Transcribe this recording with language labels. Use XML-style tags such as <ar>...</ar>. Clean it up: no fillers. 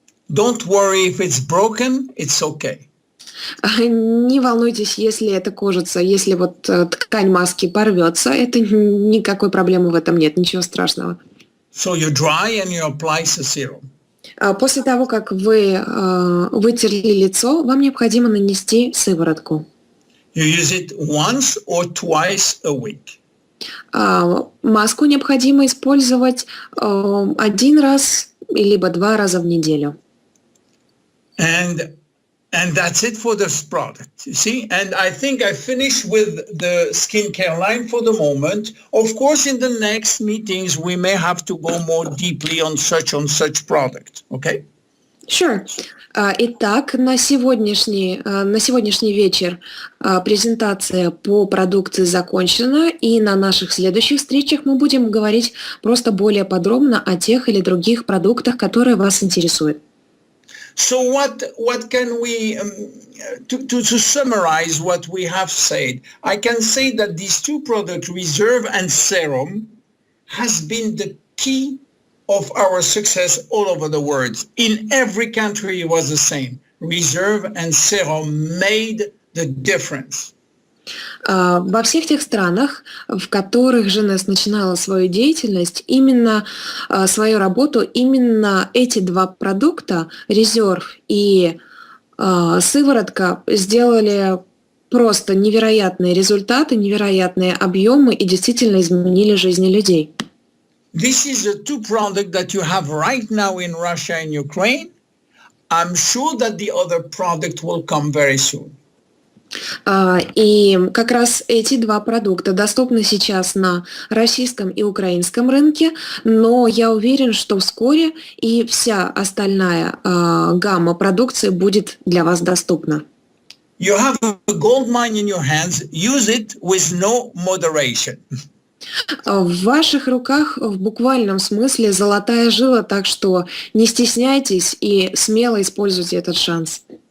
<en>Don't worry if it's broken, it's okay.</en> <ru>Не волнуйтесь, если это кожица, если вот ткань маски порвется, это никакой проблемы в этом нет, ничего страшного.</ru> <en>So you dry and you apply the serum.</en> <ru>После того, как вы вытерли лицо, вам необходимо нанести сыворотку.</ru> <en>You use it once or twice a week.</en> <ru>Маску необходимо использовать 1 раз либо 2 раза в неделю.</ru> <en>And that's it for this product, you see? And I think I finished with the skincare line for the moment. Of course, in the next meetings, we may have to go more deeply on such product, okay? Sure.</en> <ru>Итак, на сегодняшний вечер презентация по продукции закончена, и на наших следующих встречах мы будем говорить просто более подробно о тех или других продуктах, которые вас интересуют.</ru> <en>So what can we, to summarize what we have said, I can say that these two products, Reserve and Serum, has been the key of our success all over the world. In every country it was the same. Reserve and Serum made the difference.</en> <ru>Во всех тех странах, в которых J.C.S начинала свою деятельность, свою работу, именно эти два продукта, резерв и сыворотка, сделали просто невероятные результаты, невероятные объемы и действительно изменили жизни людей.</ru> <en>This is the two products that you have right now in Russia and Ukraine. I'm sure that the other product will come very soon.</en> <ru>И как раз эти два продукта доступны сейчас на российском и украинском рынке, но я уверен, что вскоре и вся остальная гамма продукции будет для вас доступна.</ru> <en>You have a gold mine in your hands. Use it with no moderation.</en> <ru>В ваших руках в буквальном смысле золотая жила, так что не стесняйтесь и смело используйте этот шанс.</ru>